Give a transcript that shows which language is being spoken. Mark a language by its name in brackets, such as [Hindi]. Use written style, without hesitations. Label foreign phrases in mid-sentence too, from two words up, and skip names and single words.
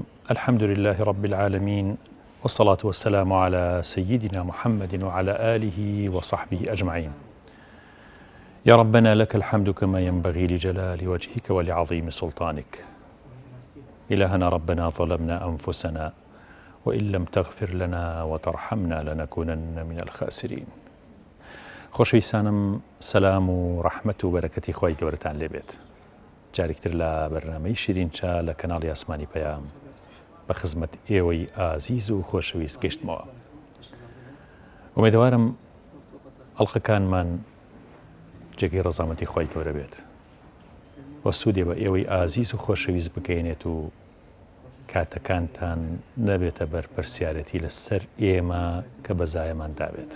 [Arabic] الحمد لله رب العالمين، والصلاة والسلام على سيدنا محمد وعلى آله وصحبه أجمعين. يا ربنا لك الحمد كما ينبغي لجلال وجهك ولعظيم سلطانك. إلهنا ربنا ظلمنا أنفسنا وإن لم تغفر لنا وترحمنا لنكونن من الخاسرين. [Central Kurdish] خۆشەویستانم، سەلام و ڕەحمەت و بەرەکەتی خۆی گەورەتان لێبێت. جارێکتر لە بەرنامەی شیرینچا لە کەناڵی ئاسمانی پەیام بە خزمەت ئێوەی ئازیز و خۆشەویست گەشتمەوە. ئومێدوارم ئەڵقەکانمان جێگەی ڕەزامەتی خۆی گەورە بێت و سوودێ بە ئێوەی ئازیز و خۆشەویست بگەینێت و کاتەکانتان نەبێتە بەرپرسیارەتی لەسەر ئێمە کە بەزایەمان دابێت.